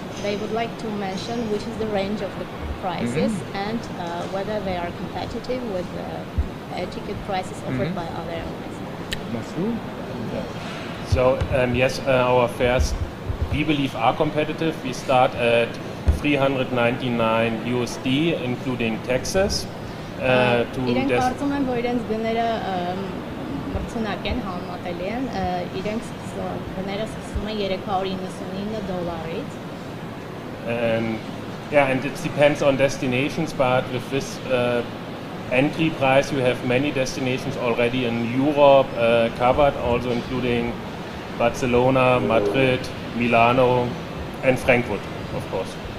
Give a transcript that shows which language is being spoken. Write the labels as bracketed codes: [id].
[en] They would like to mention which is the range of the prices and whether they are competitive with the air ticket prices offered by other airlines. So yes, our fares we believe are competitive. We start at $399 USD, including taxes. [hy] Իրենք կարծում են, որ իրենց գները մրցունակ են, համատելի են, իրենք գները սկսում են $399. [en] And it depends on destinations, but with this entry price, you have many destinations already in Europe covered, also including Barcelona, Madrid, Milano, and Frankfurt, of course.